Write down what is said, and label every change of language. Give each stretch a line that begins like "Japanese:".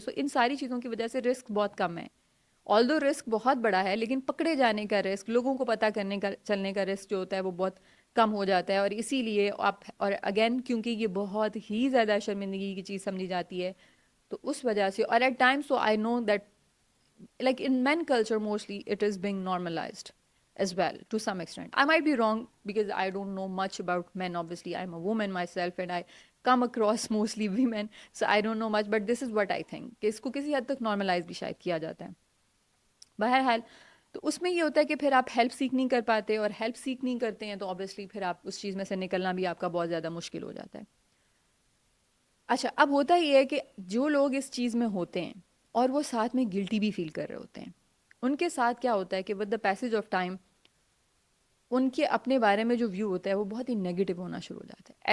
Urdu: سو ان ساری چیزوں کی وجہ سے رسک بہت کم ہے. آلدو رسک بہت بڑا ہے, لیکن پکڑے جانے کا رسک, لوگوں کو پتہ کرنے کا, چلنے کا رسک جو ہوتا ہے وہ بہت کم ہو جاتا ہے. اور اسی لیے آپ, اور اگین کیونکہ یہ بہت ہی زیادہ شرمندگی کی چیز سمجھی جاتی ہے, تو اس وجہ سے, اور at time,
English: So I know that like in men culture mostly it is being normalized as well to some extent. I might be wrong because I don't know much about men. Obviously I'm a woman myself and I come across mostly women, so I don't know much, but this is what I think
Urdu: کہ اس کو کسی حد تک normalise بھی شاید کیا جاتا ہے. بہرحال تو اس میں یہ ہوتا ہے کہ پھر آپ ہیلپ سیکھ نہیں کر پاتے, اور ہیلپ سیکھ نہیں کرتے ہیں تو obviously پھر آپ اس چیز میں سے نکلنا بھی آپ کا بہت زیادہ مشکل ہو جاتا ہے. اچھا, اب ہوتا یہ ہے کہ جو لوگ اس چیز میں ہوتے ہیں اور وہ ساتھ میں گلٹی بھی فیل کر رہے ہوتے ہیں, ان کے ساتھ کیا ہوتا ہے کہ
English: with the passage of time
Urdu: ان کے اپنے بارے میں جو ویو ہوتا ہے وہ بہت ہی نیگیٹو ہونا شروع ہو جاتا ہے.